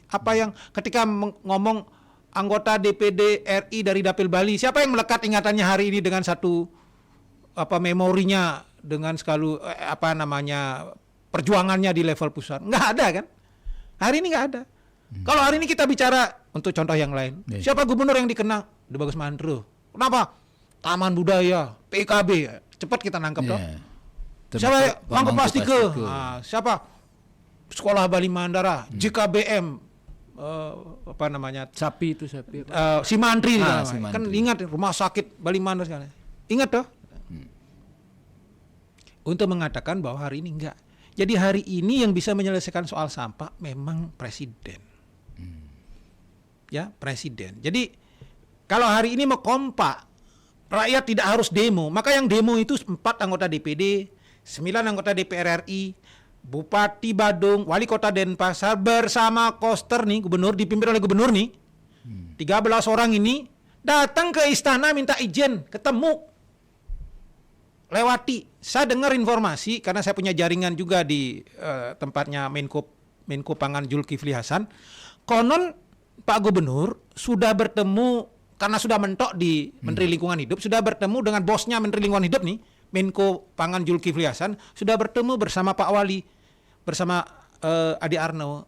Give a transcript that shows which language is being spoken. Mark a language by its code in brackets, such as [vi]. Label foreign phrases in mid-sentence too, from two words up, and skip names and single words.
[id] Apa yang ketika ngomong anggota DPD RI dari Dapil Bali, siapa yang melekat ingatannya hari ini dengan satu memorinya dengan perjuangannya di level pusat? Nggak ada kan? Hari ini nggak ada. Kalau hari ini kita bicara untuk contoh yang lain, siapa gubernur yang dikenal? De Bagus Mandro. Kenapa? Taman Budaya, PKB, cepat kita nangkep toh. Siapa? Mangku Pastike. Siapa? Sekolah Bali Mandara, JKBM, Sapi. Simantri, Simantri. Kan ingat rumah sakit Bali Mandara sekali. Ingat toh? Untuk mengatakan bahwa hari ini enggak. Jadi hari ini yang bisa menyelesaikan soal sampah memang presiden. Ya, presiden. Jadi kalau hari ini mau kompak, rakyat tidak harus demo. Maka yang demo itu 4 anggota DPD, 9 anggota DPR RI, Bupati Badung, Wali Kota Denpasar bersama Koster nih, gubernur, dipimpin oleh gubernur nih. 13 orang ini datang ke istana minta izin, ketemu. Lewati, saya dengar informasi karena saya punya jaringan juga di tempatnya Menko Pangan Zulkifli Hasan. Konon Pak Gubernur sudah bertemu, karena sudah mentok di Menteri Lingkungan Hidup, sudah bertemu dengan bosnya Menteri Lingkungan Hidup nih, Menko Pangan Zulkifli Hasan, sudah bertemu bersama Pak Wali, bersama Adi Arno.